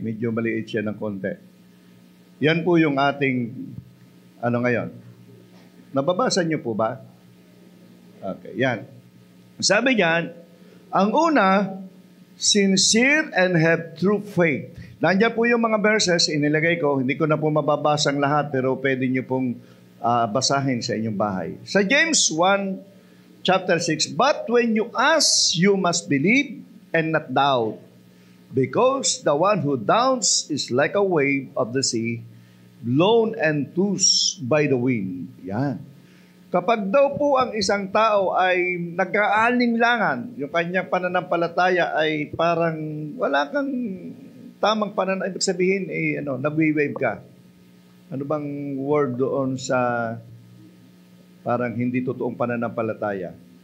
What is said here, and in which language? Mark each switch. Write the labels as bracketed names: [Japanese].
[Filipino] Medyo maliit siya ng konti. Yan po yung ating ngayon. Nababasa niyo po ba? Okay. Yan. Sabi diyan, ang una, [English] sincere and have true faith. [Filipino] Nandiyan po yung mga verses, inilagay ko. Hindi ko na po mababasang lahat, pero pwede niyo pong basahin sa inyong bahay. [English] Sa James 1, chapter 6, but when you ask, you must believe and not doubt, because the one who doubts is like a wave of the sea, blown and tossed by the wind. [Filipino] Yan. Kapag daw po ang isang tao ay nag-aalinlangan, yung kanyang pananampalataya ay parang wala kang tamang pananampalataya, ibig sabihin, nagwi-wave ka. Ano bang word doon sa parang hindi totoong pananampalataya?